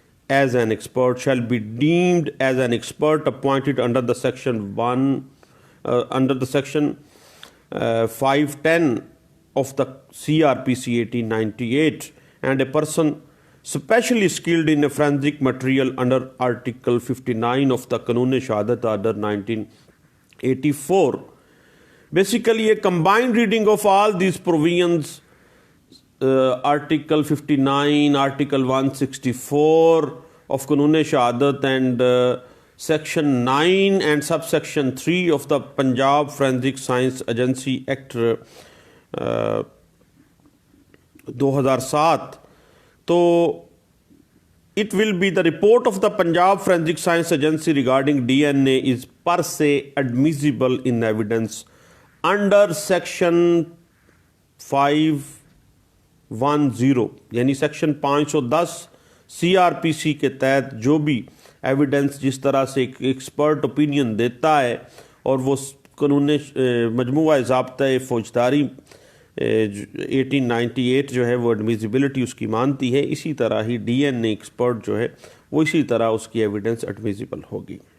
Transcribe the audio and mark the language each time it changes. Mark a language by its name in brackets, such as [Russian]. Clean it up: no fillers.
[English] as an expert shall be deemed as an expert appointed under the section 510 of the CRPC 1898 and a person specially skilled in a forensic material under article 59 of the Qanun Shahadat Order 1984. Basically a combined reading of all these provisions, Article 59, Article 164 of Qanun Shahadat and Section 9 and Subsection 3 of the Punjab Forensic Science Agency Act 2007. So it will be the report of the Punjab Forensic Science Agency regarding DNA is per se admissible in evidence under Section [Urdu] 510 یعنی section 510 C R P سی کے تحت جو بھی evidence جس طرح سے ایک expert opinion دیتا ہے اور وہ قانون مجموعہ ضابطہ فوجداری 1898 جو ہے وہ ایڈمیزیبلٹی اس کی مانتی ہے، اسی طرح ہی ڈی این اے ایکسپرٹ جو ہے وہ اسی طرح اس کی ایویڈنس ایڈمیزیبل ہوگی.